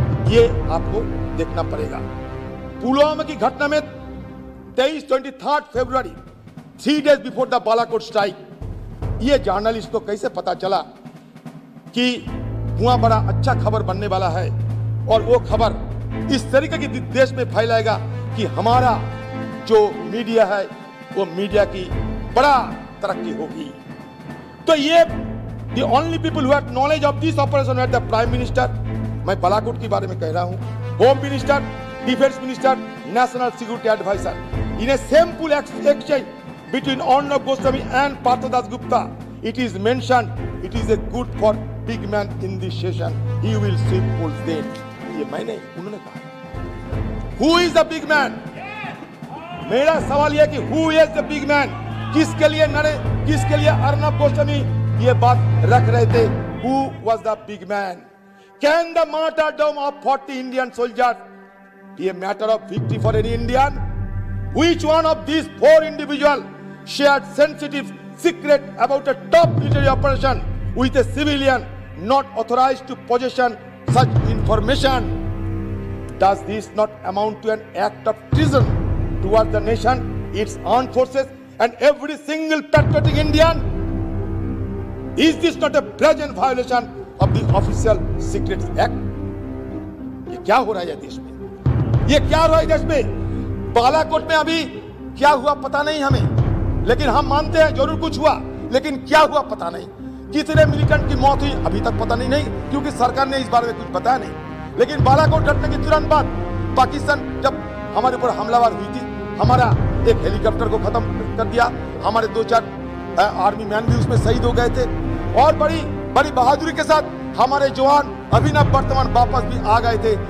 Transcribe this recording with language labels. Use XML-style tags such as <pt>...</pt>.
<hi>ये आपको देखना पड़ेगा। पुलवामा की घटना में 23 फरवरी</hi> <en>3 days before the Balakot strike,</en> <hi>ये जर्नलिस्ट को कैसे पता चला कि वहां बड़ा अच्छा खबर बनने वाला है और वो खबर इस तरीके की देश में फैलाएगा कि हमारा जो मीडिया है वो मीडिया की बड़ा तरक्की होगी। तो ये</hi> <en>the only people who had knowledge of this operation were the prime minister,</en> <hi>मैं बालाकोट के बारे में कह रहा हूं,</hi> <en>Home minister, defence minister, national security adviser. In a shameful exchange between Arnab Goswami and Parthadas Gupta, it is mentioned it is a good for big man in this session. He will sweep polls then.</en> <hi>ये मैंने उन्होंने कहा।</hi> <en>Who is the big man?</en> <hi>मेरा सवाल यह कि</hi> <en>who is the big man?</en> <hi>किसके लिए अर्नब गोस्वामी ये बात रख रहे थे?</hi> <en>Who was the big man? Can the martyrdom of 40 Indian soldiers be a matter of victory for any Indian? Which one of these 4 individuals shared sensitive secret about a top military operation with a civilian not authorized to possession such information? Does this not amount to an act of treason towards the nation, its armed forces, and every single patriotic Indian? Is this not a brazen violation of the Official Secrets Act?</en> <hi>ये क्या हो रहा है देश में? ये क्या हो रहा है देश में? बालाकोट में अभी क्या हुआ पता नहीं हमें, लेकिन हम मानते हैं जरूर कुछ हुआ, लेकिन क्या हुआ पता नहीं। कितने मिलिटेंट की मौत हुई अभी तक पता नहीं, क्योंकि सरकार ने इस बारे में कुछ बताया नहीं। लेकिन बालाकोट घटने के तुरंत बाद पाकिस्तान जब हमारे ऊपर हमलावर हुई थी, हमारा एक हेलीकॉप्टर को खत्म कर दिया, हमारे 2-4 आर्मी मैन भी उसमें शहीद हो गए थे और बड़ी बहादुरी के साथ हमारे जवान अभिनव वर्तमान वापस भी आ गए थे।</hi>